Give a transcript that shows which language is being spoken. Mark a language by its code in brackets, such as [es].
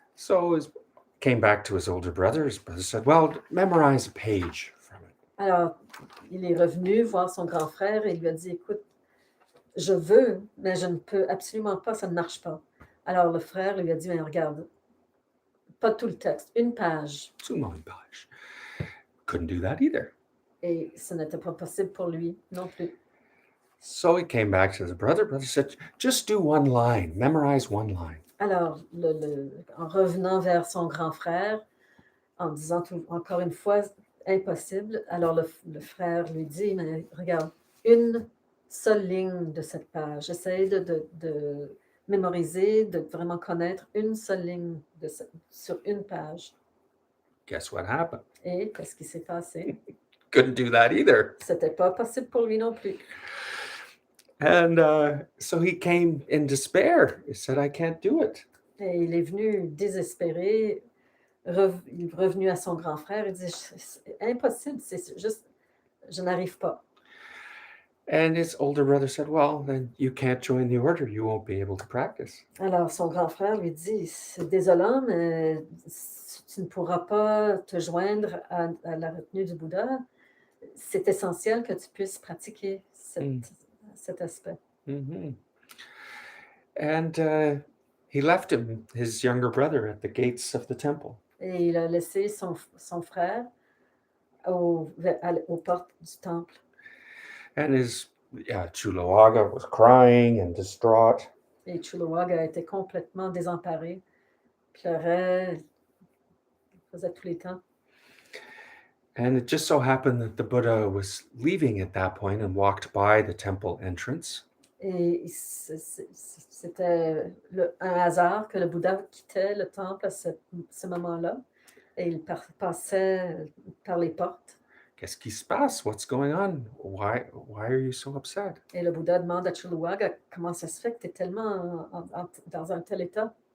[en] So he came back to his older brother. His brother said, "Well, memorize a page from it." [fr] Alors, il est revenu voir son grand frère et il lui a dit, écoute, je veux, mais je ne peux absolument pas, ça ne marche pas. Alors le frère lui a dit, mais regarde, pas tout le texte, une page. [en] Sumon page. Couldn't do that either. [fr] Et ce n'était pas possible pour lui non plus. [en] So he came back to his brother. Brother said, "Just do one line, memorize one line." [fr] Alors, en revenant vers son grand frère, en disant encore une fois, impossible, alors le frère lui dit, mais regarde, une seule ligne de cette page. Essaye de mémoriser, de vraiment connaître une seule ligne sur une page. [en] Guess what happened? [fr] Et qu'est-ce qui s'est passé? [en] Couldn't do that either. [fr] C'était pas possible pour lui non plus. [en] And so he came in despair. He said, "I can't do it." [fr] Et il est venu désespéré, il est revenu à son grand frère et dit, c'est impossible, c'est juste, je n'arrive pas. [en] And his older brother said, "Well, then you can't join the order. You won't be able to practice." [fr] Alors son grand frère lui dit, c'est désolant, mais tu ne pourras pas te joindre à la retenue du Bouddha. C'est essentiel que tu puisses pratiquer cet aspect. Mm-hmm. [en] And he left his younger brother, at the gates of the temple. [fr] Et il a laissé son frère aux portes du temple. [en] And his Chulawaga was crying and distraught. [fr] Et Chulawaga était complètement désemparé, pleurait, faisait tous les temps. [en] And it just so happened that the Buddha was leaving at that point and walked by the temple entrance. [fr] Et c'était un hasard que le Bouddha quittait le temple à ce moment-là et il passait par les portes. Qu'est-ce qui se passe? [en] What's going on? Why are you so upset? [fr] Et le Bouddha demande à Chuluaga, comment ça se fait que tu es tellement dans un tel état?